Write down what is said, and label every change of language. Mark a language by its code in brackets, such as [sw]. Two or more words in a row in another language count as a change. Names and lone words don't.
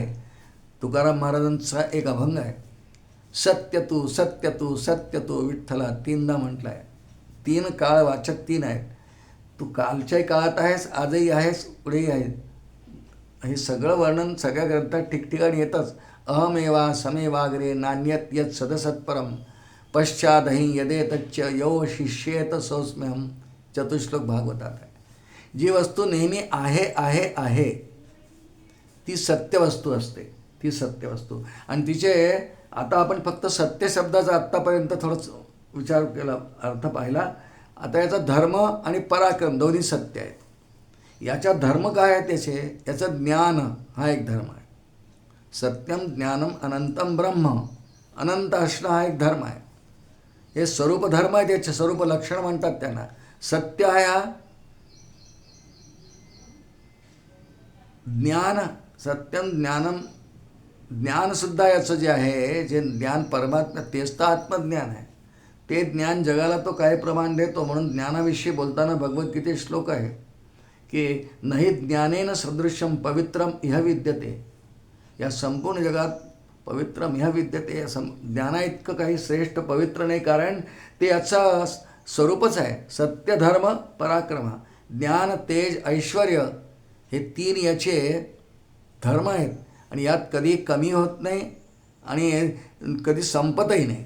[mr] तुकाराम महाराजांचा एक अभंग आहे, सत्य तू सत्य तू सत्य तू विठ्ठला, तीनदा म्हटलं आहे. तीन काळ वाचक तीन आहेत. तू कालच्याही काळात आहेस, आजही आहेस, पुढेही आहेस. हे सगळं वर्णन सगळ्या ग्रंथात ठिकठिकाणी येतच. [sa] अहमेवा समेवाग्रे नान्यत यत् सदसत्परम पश्चादहि यदेतच्च यो शिष्येत सोस्म्यहम, [mr] चतुश्लोक भागवतात आहे. जी वस्तू नेहमी आहे आहे आहे ती सत्यवस्तू असते, ती सत्यवस्तू. आणि तिचे आता आपण फक्त सत्य शब्दाचा आत्तापर्यंत थोडंच विचार केला, अर्थ पाहिला. आता याचा धर्म आणि पराक्रम दोन्ही सत्य आहेत. याचा धर्म काय आहे त्याचे, याचं ज्ञान हा एक धर्म आहे. [sa] सत्यम ज्ञानम अनंतम ब्रह्म, [mr] अनंत असणं हा एक धर्म आहे. हे स्वरूप धर्म आहे, त्याचे स्वरूप लक्षण म्हणतात त्यांना. सत्य आहे हा ज्ञान, [sa] सत्यम ज्ञानम, [mr] ज्ञानसुद्धा याचं जे आहे, जे ज्ञान परमात्मा, तेच तर आत्मज्ञान आहे. ते ज्ञान जगाला तो काय प्रमाण देतो. म्हणून ज्ञानाविषयी बोलताना भगवद्गीतेत श्लोक आहे की [sa] नहि ज्ञानेन सदृश्यम पवित्रम इह विद्यते. [mr] या संपूर्ण जगात [sa] पवित्रम इह विद्यते, [mr] ज्ञाना इतकं काही श्रेष्ठ पवित्र नाही, कारण ते याचा स्वरूपच आहे. सत्य धर्म पराक्रम, ज्ञान तेज ऐश्वर, हे तीन याचे धर्म आहेत. आणि यात कधी कमी होत नाही आणि कधी संपतही नाही.